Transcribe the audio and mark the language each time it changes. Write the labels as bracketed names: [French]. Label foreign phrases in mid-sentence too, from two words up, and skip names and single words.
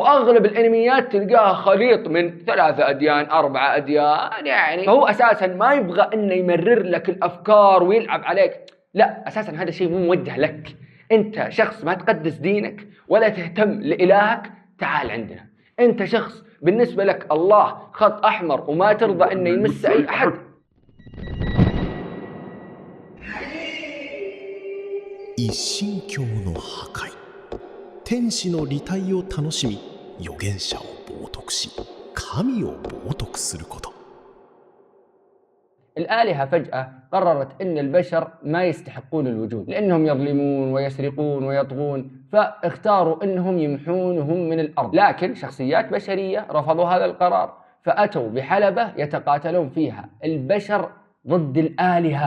[Arabic] وأغلب الأنميات تلقاها خليط من 3 أديان 4 أديان، يعني فهو أساسا ما يبغى إنه يمرر لك الأفكار ويلعب عليك، لا أساسا هذا شيء مو موجه لك، انت شخص ما تقدس دينك ولا تهتم لإلهك، تعال عندنا. انت شخص بالنسبة لك الله خط أحمر وما ترضى انه يمس اي احد. [Japanese] 一神教の破壊、天使の利体を楽しみ、預言者を冒涜し、神を冒涜すること。 [Arabic] الآلهة فجأة قررت أن البشر ما يستحقون الوجود لأنهم يظلمون ويسرقون ويطغون، فاختاروا أنهم يمحونهم من الأرض. لكن شخصيات بشرية رفضوا هذا القرار، فأتوا بحلبة يتقاتلون فيها البشر ضد الآلهة.